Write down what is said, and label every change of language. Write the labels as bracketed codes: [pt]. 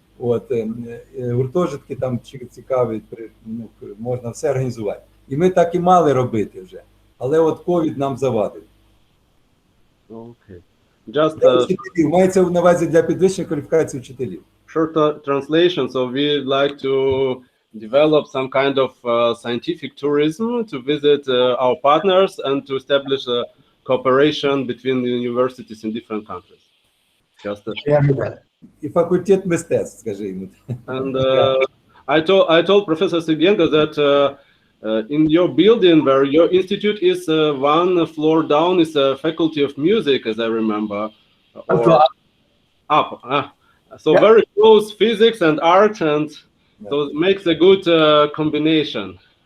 [uk] От, гуртожитки там цікаві, ну, можна все організувати. І ми так і мали робити вже. Але от ковід нам завадив. [en] Okay. Just [uk] Для вчителів, мається на увазі для підвищення кваліфікації вчителів. [en] short translation. So we'd like to develop some kind of scientific tourism to visit our partners and to establish a cooperation between the universities in different countries. Just Very well. [uk] І факультет мистецтв, скажи йому. [en] and I told Professor Sigenko that in your building, where your institute is, one floor down is a faculty of music, as I remember. And for Up. So Yeah. very close physics and art, and so it makes a good combination.